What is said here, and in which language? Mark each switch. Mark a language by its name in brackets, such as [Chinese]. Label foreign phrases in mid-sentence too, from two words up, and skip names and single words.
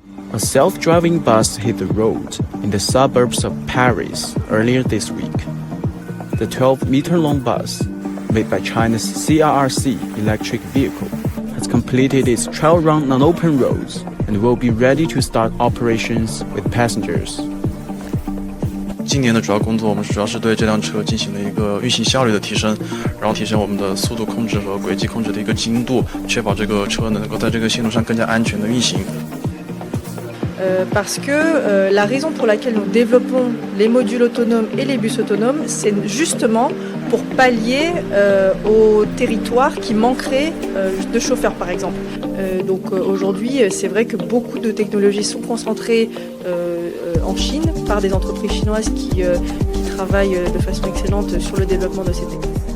[English] A self-driving bus hit the road in the suburbs of Paris earlier this week. The 12-meter-long bus, made by China's CRRC electric vehicle, has completed its trial run on open roads and will be ready to start operations with passengers. [Chinese] 今年的主要工作，我们主要是对这辆车进行了一个运行效率的提升，然后提升我们的速度控制和轨迹控制的一个精度，确保这个车能够在这个线路上更加安全的运行。 [French] Parce que la raison pour laquelle nous développons les modules autonomes et les bus autonomes, c'est justement pour pallier aux territoires qui manqueraient de chauffeurs, par exemple. Donc aujourd'hui, c'est vrai que beaucoup de technologies sont concentrées en Chine par des entreprises chinoises qui travaillent de façon excellente sur le développement de ces technologies.